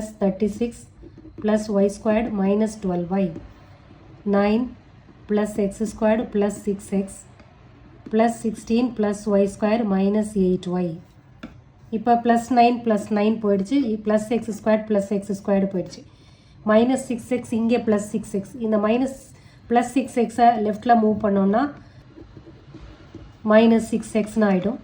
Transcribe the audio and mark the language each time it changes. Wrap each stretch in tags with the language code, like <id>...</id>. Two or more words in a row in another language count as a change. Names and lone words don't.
<en>36 plus y squared minus 12y 9 plus x squared plus 6x plus 16 plus y squared minus 8y.</en> <ta>இப்போ plus 9 போயிடுச்சு.</ta> <en>plus x squared plus x squared போயிடுச்சு. minus 6x இங்கே plus 6x.</en> <ta>இந்த</ta> <en>minus plus 6x left move</en> <ta>பண்ணோம்னா</ta> <en>minus 6x</en> <ta>ஆகிடும்.</ta>